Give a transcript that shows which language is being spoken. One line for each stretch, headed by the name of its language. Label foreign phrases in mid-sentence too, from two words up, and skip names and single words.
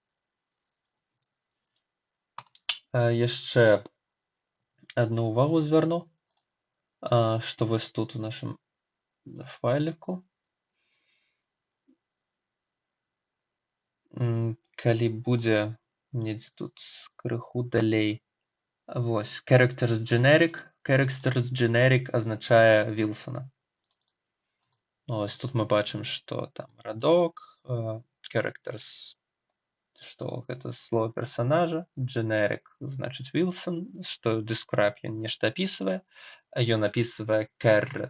Belarusian: Яшчэ адну ўвагу звярну, што вось тут у нашым файліку. Калі будзе недзе тут крыху далей. Вось,
English: characters generic. Characters generic азначае Вілсана.
Belarusian: Ось тут мы бачым, што там радок, characters, што гэта слово персанажа, generic значыць Вілсан, што describe ён нешта апісвае, а ён апісвае carrot.